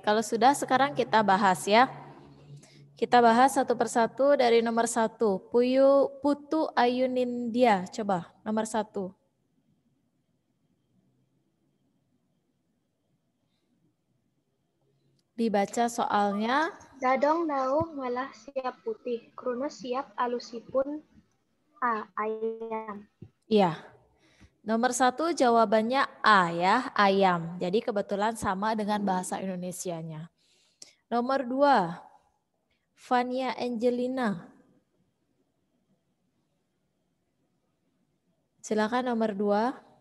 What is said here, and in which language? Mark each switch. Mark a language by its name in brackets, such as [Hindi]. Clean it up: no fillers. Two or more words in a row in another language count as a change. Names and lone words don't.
[Indonesian] Kalau sudah, sekarang kita bahas ya. Kita bahas satu persatu dari nomor 1. Putu Ayunindya, coba nomor 1. Dibaca soalnya. [Balinese] Dadong dau malah siap putih, kruna siap alusipun ayam. [Indonesian] Iya. Nomor 1 jawabannya A ya, ayam. Jadi kebetulan sama dengan bahasa Indonesianya. Nomor 2, Fania Angelina. Silakan nomor 2.